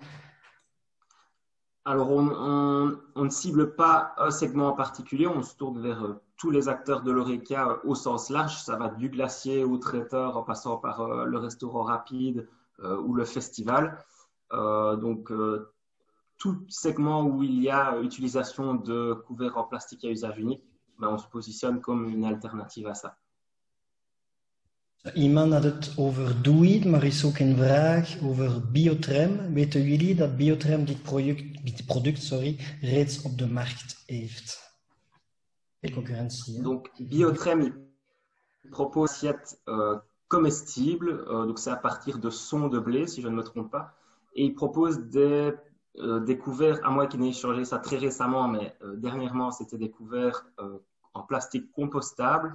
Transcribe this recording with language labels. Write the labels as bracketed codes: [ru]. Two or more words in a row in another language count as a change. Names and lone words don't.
[fr] Alors, on ne cible pas un segment en particulier, on se tourne vers tous les acteurs de l'Horeca au sens large. Ça va du glacier au traiteur en passant par le restaurant rapide ou le festival. Donc, tout segment où il y a utilisation de couverts en plastique à usage unique, ben, on se positionne comme une alternative à ça. [nl] Iemand had het over Doeit, maar is ook een vraag over Biotrem. Weten jullie dat Biotrem dit product reeds op de markt heeft? De concurrentie. Hè? [fr] Donc, Biotrem il propose assiette comestible, donc c'est à partir de son de blé, si je ne me trompe pas, et il propose des couverts, à moi qui n'ai changé ça très récemment, mais dernièrement, c'était des couverts en plastique compostable.